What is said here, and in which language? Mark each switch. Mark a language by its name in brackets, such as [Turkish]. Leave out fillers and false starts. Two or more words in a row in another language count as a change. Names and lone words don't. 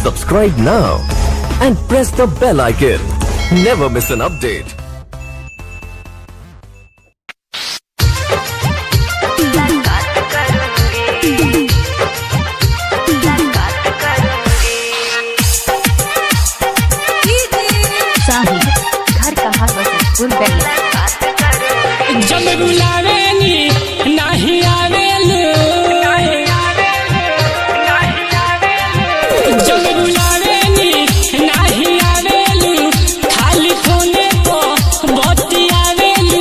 [English] Subscribe now and press the bell icon. Never miss an update. [Bhojpuri] घर कहाँ जब बुलावेनी नहीं आवेलू, जब बुलावेनी नहीं आवेलू, खाली फोने को बतियावेलू।